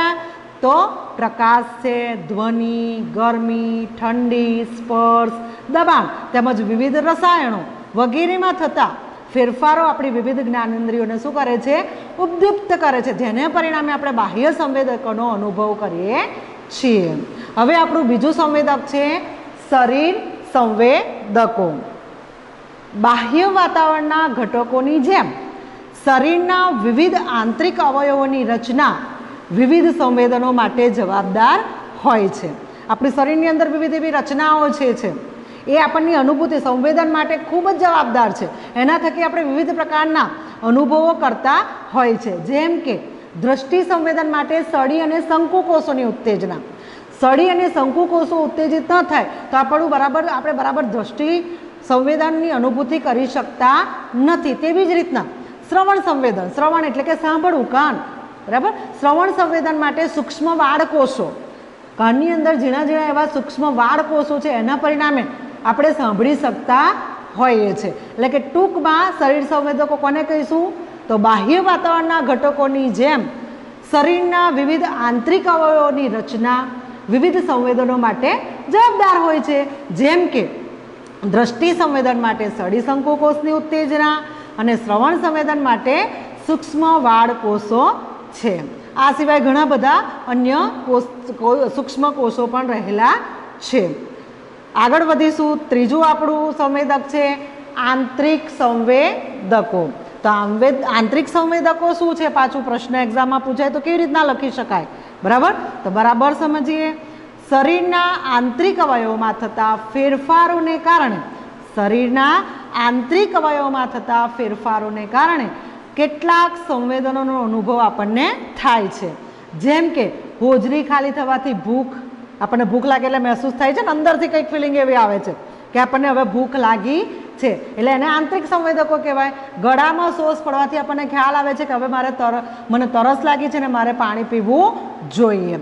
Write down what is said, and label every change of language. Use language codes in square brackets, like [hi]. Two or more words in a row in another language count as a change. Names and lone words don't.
[gu] તો પ્રકાશ છે, ધ્વનિ, ગરમી, ઠંડી, સ્પર્શ, દબાણ તેમજ વિવિધ રસાયણો વગેરેમાં થતા ફેરફારો આપણી વિવિધ જ્ઞાનેન્દ્રિયોને શું કરે છે? ઉદ્દીપ્ત કરે છે, જેને પરિણામે આપણે બાહ્ય સંવેદકોનો અનુભવ કરીએ છીએ। હવે આપણું બીજું સંવેદક છે શરીર संवेदको। બાહ્ય વાતાવરણના ઘટકોની જેમ શરીરના વિવિધ આંતરિક અવયવોની રચના વિવિધ સંવેદનો માટે જવાબદાર હોય છે। આપણી શરીરની અંદર વિવિધ એવી રચનાઓ છે એ આપણી અનુભૂતિ સંવેદન માટે ખૂબ જ જવાબદાર છે। એના થકી આપણે વિવિધ પ્રકારના અનુભવો કરતા હોય છે, જેમ કે દૃષ્ટિ સંવેદન માટે સળી અને શંકુકોષોની ઉત્તેજના। सળી અને શંકુકોષો ઉત્તેજિત ન થાય તો આપણે બરાબર દ્રષ્ટિ સંવેદનની અનુભૂતિ કરી શકતા નથી। તેવી જ રીતના શ્રવણ સંવેદન, શ્રવણ એટલે કે સાંભળવું, કાન બરાબર। શ્રવણ સંવેદન માટે સૂક્ષ્મ વાળકોષો, કાનની અંદર ઝીણા ઝીણા એવા સૂક્ષ્મ વાળકોષો છે, એના પરિણામે આપણે સાંભળી શકતા હોઈએ છીએ। એટલે કે ટૂંકમાં શરીર સંવેદકો કોને કહીશું? તો બાહ્ય વાતાવરણના ઘટકોની જેમ શરીરના વિવિધ આંતરિક અવયવોની રચના વિવિધ સંવેદનો માટે જવાબદાર હોય છે, જેમ કે દૃષ્ટિ સંવેદન માટે સળી શંકુકોષની ઉત્તેજના અને શ્રવણ સંવેદન માટે સૂક્ષ્મ વાળકોષો છે। આ સિવાય ઘણા બધા અન્ય સૂક્ષ્મ કોષો પણ રહેલા છે। આગળ વધીશું। ત્રીજું આપણું સંવેદક છે આંતરિક સંવેદકો। તો આંતરિક સંવેદકો શું છે? પાછું પ્રશ્ન એક્ઝામમાં પૂછાય તો કેવી રીતના લખી શકાય બરાબર। તો બરાબર સમજીએ। શરીરના આંતરિક અવયવોમાં થતા ફેરફારોને કારણે, શરીરના આંતરિક અવયવોમાં થતા ફેરફારોને કારણે કેટલાક સંવેદનોનો અનુભવ આપણને થાય છે, જેમ કે હોજરી ખાલી થવાથી ભૂખ, આપણને ભૂખ લાગે એટલે મહેસૂસ થાય છે ને, અંદરથી કંઈક ફિલિંગ એવી આવે છે કે આપણને હવે ભૂખ લાગી છે, એટલે એને આંતરિક સંવેદકો કહેવાય. ગળામાં સોસ પડવાથી આપણને ખ્યાલ આવે છે કે હવે મને તરસ લાગી છે ને મારે પાણી પીવું જોઈએ.